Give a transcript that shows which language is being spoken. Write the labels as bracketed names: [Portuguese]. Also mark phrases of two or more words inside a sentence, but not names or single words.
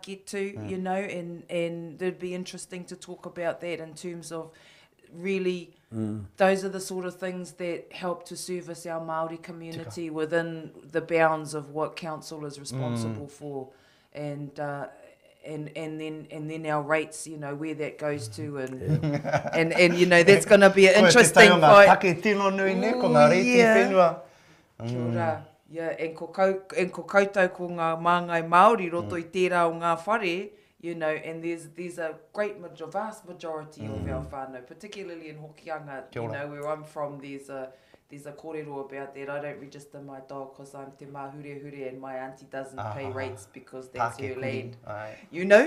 [English] get to, you know, and it'd be interesting to talk about that in terms of really those are the sort of things that help to service our Māori community within the bounds of what council is responsible for, and then our rates, you know, where that goes to, and you know, that's going to be an interesting fight. [Māori] Take tino nui ne, ko ngā reiti whenua. Kia ora. [English] Yeah, and [Māori] ko koutou ko ngā māngai Māori roto I tērā o ngā whare, [English] you know, and there's a vast majority of our whānau, particularly in Hokianga, you know, where I'm from, there's there's a kōrero about that. I don't register my dog because I'm [Māori] te mahure [English] and my auntie doesn't pay rates because that's her land. You know?